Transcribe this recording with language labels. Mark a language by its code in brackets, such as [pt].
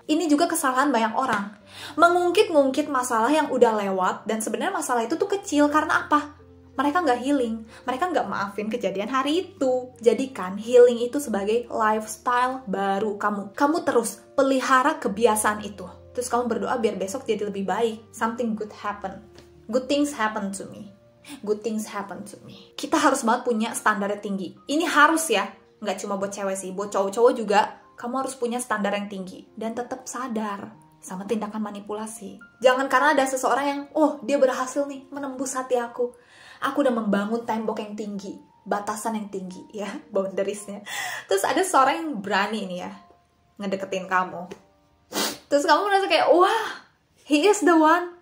[id] Ini juga kesalahan banyak orang. Mengungkit-ngungkit masalah yang udah lewat, dan sebenarnya masalah itu tuh kecil karena apa? Mereka nggak healing. Mereka nggak maafin kejadian hari itu. Jadikan healing itu sebagai lifestyle baru kamu. Kamu terus pelihara kebiasaan itu. Terus kamu berdoa biar besok jadi lebih baik. [en] Something good happen. Good things happen to me. Good things happen to me. [id] Kita harus banget punya standarnya tinggi. Ini harus ya. Nggak cuma buat cewek sih. Buat cowok-cowok juga. Kamu harus punya standar yang tinggi dan tetap sadar sama tindakan manipulasi. Jangan karena ada seseorang yang, oh dia berhasil nih menembus hati aku udah membangun tembok yang tinggi, batasan yang tinggi ya, boundariesnya. Terus ada seorang yang berani nih ya ngedeketin kamu. Terus kamu merasa kayak, wah, [en] he is the one.